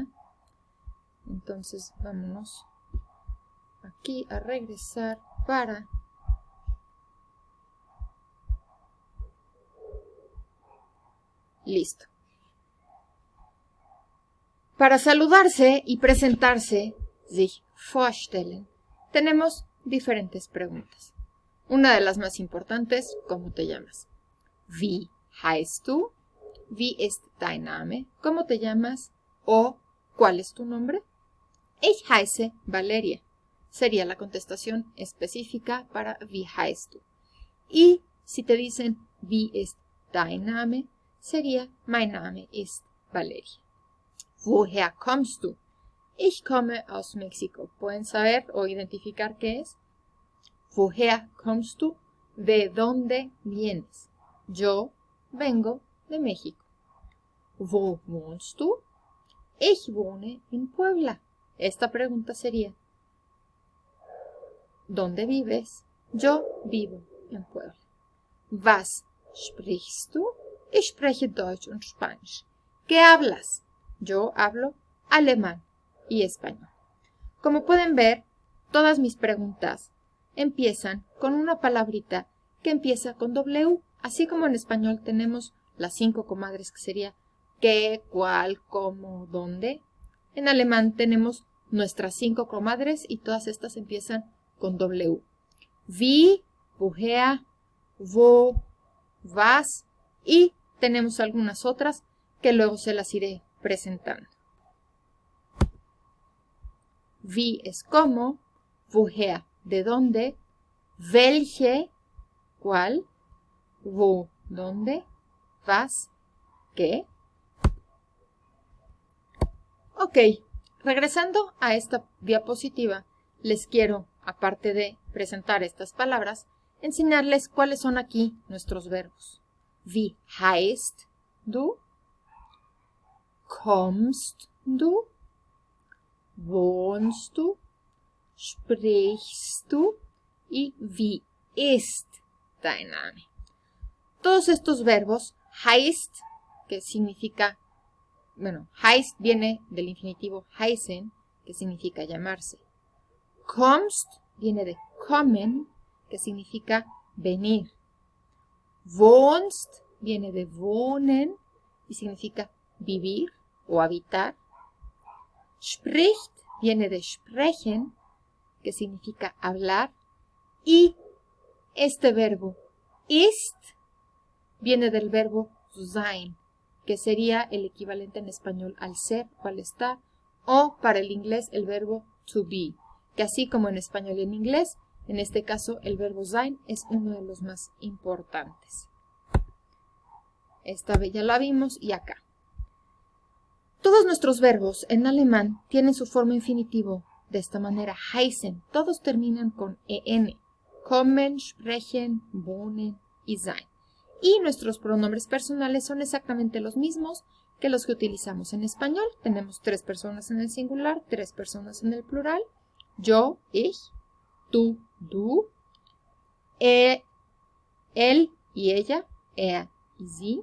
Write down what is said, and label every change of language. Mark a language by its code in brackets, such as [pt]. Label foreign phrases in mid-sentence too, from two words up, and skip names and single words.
[es] Entonces vámonos aquí a regresar para listo. Para saludarse y presentarse, [de] sich vorstellen, [es] tenemos diferentes preguntas. Una de las más importantes, ¿cómo te llamas? [de] Wie heißt du? Wie ist dein Name? [es] ¿Cómo te llamas? O ¿cuál es tu nombre? [de] Ich heiße Valeria. [es] Sería la contestación específica para [de] Wie heißt du. [es] Y si te dicen [de] Wie ist dein Name, [es] sería [de] Mein Name ist Valeria. Woher kommst du? Ich komme aus México. [es] ¿Pueden saber o identificar qué es? [de] Woher kommst du? [es] ¿De dónde vienes? Yo vengo de México. [de] Wo wohnst du? Ich wohne in Puebla. [es] Esta pregunta sería, ¿dónde vives? Yo vivo en Puebla. [de] Was sprichst du? Ich spreche Deutsch und Spanisch. [es] ¿Qué hablas? Yo hablo alemán y español. Como pueden ver, todas mis preguntas empiezan con una palabrita que empieza con W, así como en español tenemos las 5 comadres que sería qué, cuál, cómo, dónde. En alemán tenemos nuestras 5 comadres y todas estas empiezan con W. [de] Wie, woher, wo, was [es] y tenemos algunas otras que luego se las iré presentando. Wie es cómo, woher, de dónde, welche, cuál, wo, dónde, was, qué. Ok, regresando a esta diapositiva, les quiero, aparte de presentar estas palabras, enseñarles cuáles son aquí nuestros verbos. [de] Wie heißt du? Kommst du? Wohnst du? Sprichst du? Y wie ist dein Name? [es] Todos estos verbos, heißt, que significa, heißt viene del infinitivo heißen, que significa llamarse. Kommst viene de kommen, que significa venir. Wohnst viene de wohnen y significa vivir o habitar. Spricht viene de sprechen, que significa hablar. Y este verbo ist viene del verbo sein, que sería el equivalente en español al ser o al estar, o para el inglés el verbo [en] to be, [es] que así como en español y en inglés, en este caso el verbo sein es uno de los más importantes. Esta vez ya la vimos y acá. Todos nuestros verbos en alemán tienen su forma infinitivo de esta manera, heißen. Todos terminan con en. [de] Kommen, sprechen, wohnen y sein. [es] Y nuestros pronombres personales son exactamente los mismos que los que utilizamos en español. Tenemos 3 personas en el singular, 3 personas en el plural. Yo, ich, tú, du, él y ella, er y sie.